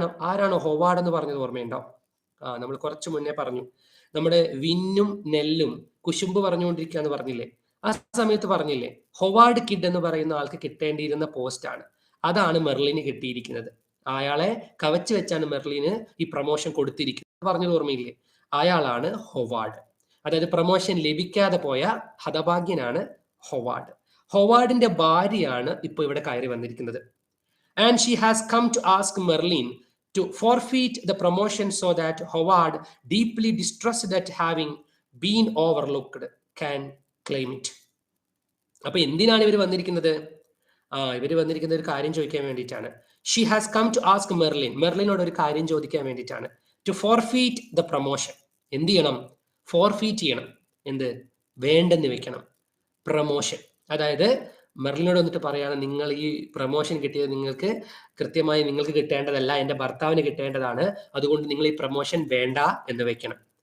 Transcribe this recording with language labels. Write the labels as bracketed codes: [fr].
[ml] ആരാണോ ഹൊവാർഡ് എന്ന് പറഞ്ഞത് ഓർമ്മയുണ്ടോ? നമ്മൾ കുറച്ചു മുന്നേ പറഞ്ഞു, നമ്മുടെ വിന്നും നെല്ലും കുശുമ്പ് പറഞ്ഞുകൊണ്ടിരിക്കുകയെന്ന് പറഞ്ഞില്ലേ, ആ സമയത്ത് പറഞ്ഞില്ലേ, ഹൊവാർഡ് കിഡ് എന്ന് പറയുന്ന ആൾക്ക് കിട്ടേണ്ടിയിരുന്ന പോസ്റ്റാണ്, അതാണ് മെർലിന് കിട്ടിയിരിക്കുന്നത്. അയാളെ കവച്ചു വെച്ചാണ് മെർലിന് ഈ പ്രൊമോഷൻ കൊടുത്തിരിക്കുന്നത് പറഞ്ഞത് ഓർമ്മയില്ലേ? അയാളാണ് ഹൊവാർഡ്. അതായത് പ്രൊമോഷൻ ലഭിക്കാതെ പോയ ഹതഭാഗ്യനാണ് ഹൊവാർഡ്. ഹൊവാർഡിന്റെ ഭാര്യയാണ് ഇപ്പോൾ ഇവിടെ കയറി വന്നിരിക്കുന്നത്. And she has come to ask [en] Merlin to forfeit the promotion so that Howard, deeply distressed at having been overlooked, can claim it. [ml] അപ്പൊ എന്തിനാണ് ഇവർ വന്നിരിക്കുന്നത്? ഇവർ വന്നിരിക്കുന്ന ഒരു കാര്യം ചോദിക്കാൻ വേണ്ടിയിട്ടാണ്. [en] she has come to ask [ml] Merlin, മെർലിനോട് ഒരു കാര്യം ചോദിക്കാൻ വേണ്ടിയിട്ടാണ്. [en] to forfeit the promotion, [ml] എന്ത് ചെയ്യണം? ഫോർഫീറ്റ് ചെയ്യണം. എന്ത്? വേണ്ടെന്ന് വെക്കണം. പ്രൊമോഷൻ, അതായത് മെർലിനോട് വന്നിട്ട് പറയാണ്, നിങ്ങൾ ഈ പ്രൊമോഷൻ കിട്ടിയത് നിങ്ങൾക്ക് കൃത്യമായി നിങ്ങൾക്ക് കിട്ടേണ്ടതല്ല, എൻ്റെ ഭർത്താവിന് കിട്ടേണ്ടതാണ്, അതുകൊണ്ട് നിങ്ങൾ ഈ പ്രൊമോഷൻ വേണ്ട എന്ന് വെക്കണം.